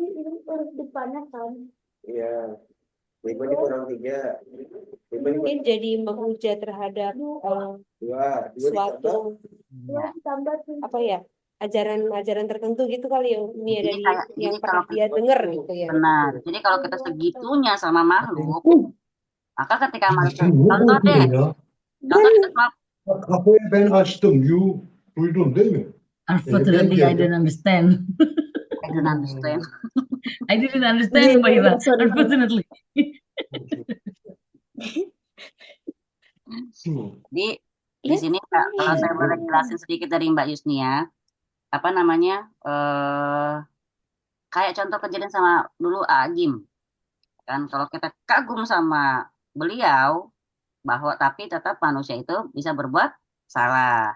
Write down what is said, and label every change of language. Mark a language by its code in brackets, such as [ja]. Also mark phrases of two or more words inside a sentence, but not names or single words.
[id] Mungkin jadi menghujat terhadap suatu apa ya, ajaran tertentu gitu kali ya, Umi, Jadi dari kayak yang jadi pernah kalau dia dengar gitu ya. benar. Jadi kalau kita segitunya sama makhluk, maka ketika mereka contoh deh, contoh kita sama [tr] Kapıyı ben açtım. Duydun değil mi? [en] Unfortunately, I don't understand. I don't understand. I didn't understand, Mbak Ira. Unfortunately. [id] Jadi di sini kalau saya boleh jelasin sedikit dari Mbak Yusnia, apa namanya, kayak contoh kejadian sama dulu Agim, kan kalau kita kagum sama beliau, bahwa tapi tetap manusia itu bisa berbuat salah.